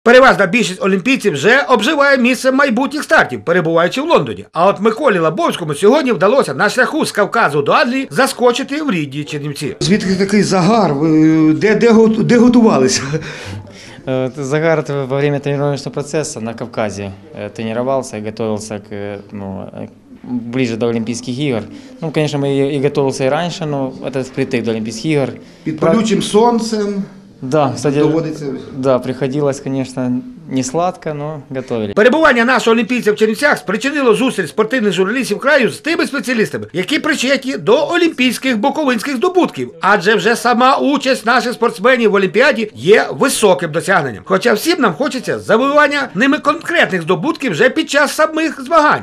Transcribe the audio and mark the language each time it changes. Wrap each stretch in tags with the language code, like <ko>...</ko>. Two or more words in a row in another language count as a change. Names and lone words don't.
<uk>Переважна більшість олімпійців вже обживає місце майбутніх стартів, перебуваючи в Лондоні. А от Миколі Лабовському сьогодні вдалося на шляху з Кавказу до Англії заскочити в рідні Чернівці. Звідки такий загар? Де готувалися?</uk> <ru>Загар во время тренировочного процесса на Кавказе тренировался и готовился ближе до Олимпийских игр. Ну, конечно, мы и готовился и раньше, но это впритык до Олимпийских игр.</ru> <uk>Під палючим сонцем.</uk> <ru>Да, кстати,</ru> <uk>доводиться.</uk> <ru>Да, приходилось, конечно, не сладко, но готовили.</ru> <uk>Перебування нашого олімпійця в Чернівцях спричинило зустріч спортивних журналістів краю з тими спеціалістами, які причетні до олімпійських буковинських здобутків. Адже вже сама участь наших спортсменів в Олімпіаді є високим досягненням. Хоча всім нам хочеться завоювання ними конкретних здобутків вже під час самих змагань.</uk>